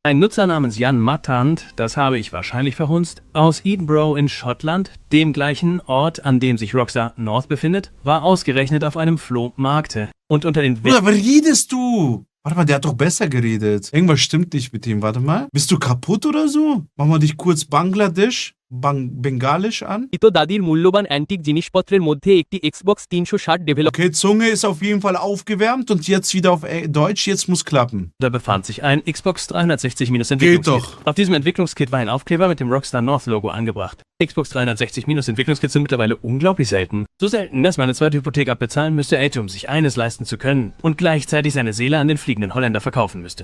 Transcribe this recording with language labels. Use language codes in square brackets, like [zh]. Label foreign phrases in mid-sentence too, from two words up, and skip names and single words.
[de] Ein Nutzer namens Jan Mattant, das habe ich wahrscheinlich verhunzt, aus Edinburgh in Schottland, dem gleichen Ort, an dem sich Rockstar North befindet, war ausgerechnet auf einem Flohmarkt. Und unter den Bruder, was redest du? Warte mal, der hat doch besser geredet. Irgendwas stimmt nicht mit dem. Warte mal. Bist du kaputt oder so? Machen wir dich kurz Bangladesch, Bengalisch an. [bn] দাদির মূল্যবান অ্যান্টিক জিনিসপত্রের মধ্যে একটি Xbox 360 ডেভেলপ [de] Okay, Zunge ist auf jeden Fall aufgewärmt und jetzt wieder auf Deutsch. Jetzt muss klappen. Da befand sich ein Xbox 360- Geht Entwicklungskit. doch. Auf diesem Entwicklungskit war ein Aufkleber mit dem Rockstar North Logo angebracht. Xbox 360- Entwicklungskits sind mittlerweile unglaublich selten. So selten, dass man eine zweite Hypothek abbezahlen müsste, um sich eines leisten zu können und gleichzeitig seine Seele an den fliegenden Holländer verkaufen müsste.